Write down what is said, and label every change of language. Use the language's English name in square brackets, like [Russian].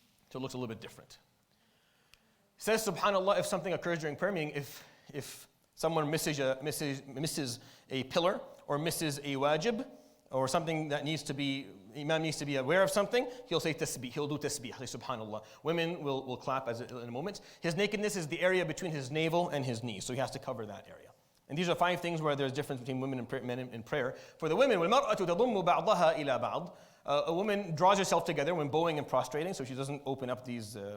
[English] So it looks a little bit different. It says, subhanAllah, if something occurs during prayer, meaning if someone misses a pillar or misses a wajib or something that imam needs to be aware of something, he'll say tasbih, he'll do tasbih, say subhanAllah. Women will clap in a moment. His nakedness is the area between his navel and his knees, so he has to cover that area. And these are 5 things where there's difference between women and men in prayer. For the women, [Arabic] وَالْمَرْأَةُ تَضُمُّ بَعْضَهَا إِلَى بَعْضٍ. [English] A woman draws herself together when bowing and prostrating, so she doesn't open up these.